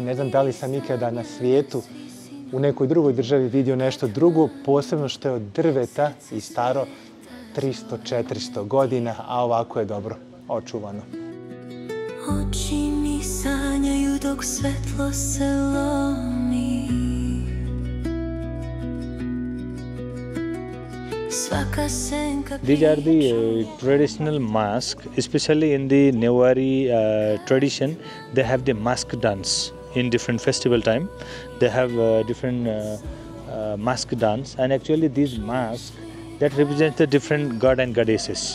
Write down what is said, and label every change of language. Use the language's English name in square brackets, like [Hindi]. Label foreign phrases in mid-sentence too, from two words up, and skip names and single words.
[Bosnian] Ne znam da li sam ikada na svijetu u nekoj drugoj državi vidio nešto drugo, posebno što je od drveta i staro 300-400 godina, a ovako je dobro očuvano. Oči mi sanjaju dok svetlo se lomi. [English] These are the traditional masks, especially in the Newari tradition. They have the mask dance in different festival time. They have different mask dance, and actually these masks that represent the different god and goddesses.